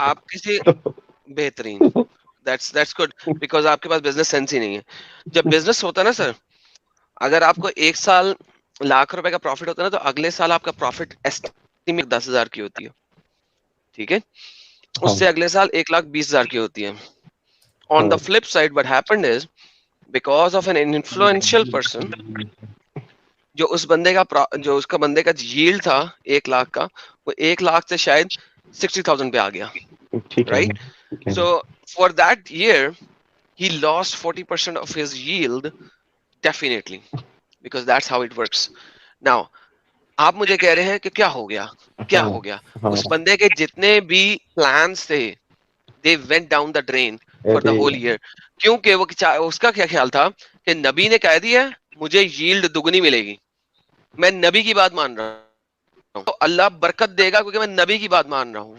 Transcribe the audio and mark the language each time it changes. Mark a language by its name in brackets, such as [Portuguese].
[Urdu] آپ کسی بہترین, [English] that's good, because [Urdu] آپ کے پاس بزنس سینس ہی نہیں ہے. جب بزنس ہوتا ہے نا سر, اگر آپ کو 1 سال ₹1,00,000 کا پروفٹ ہوتا ہے نا, تو اگلے سال آپ کا پروفٹ ایسٹیمیٹ 10,000 کی ہوتی ہے, ٹھیک ہے, اس سے اگلے سال 1,20,000 کی ہوتی ہے. [English] On the flip side, what happened is, because of an influential person, [Urdu] جو اس بندے کا yield تھا 1,00,000 کا, وہ 1,00,000 سے شاید 60,000 پہ آ گیا, [English] right? So for that year he lost 40% of his yield, definitely, because that's how it works. [Urdu] Now آپ مجھے کہہ رہے ہیں کہ کیا ہو گیا, اس بندے کے جتنے بھی plans تھے, [English] they went down the drain for the whole year. [Urdu] کیونکہ وہ اس کا کیا خیال تھا کہ نبی نے کہہ دیا مجھے yield دگنی ملے گی, میں نبی کی بات مان رہا ہوں تو اللہ برکت دے گا کیونکہ میں نبی کی بات مان رہا ہوں.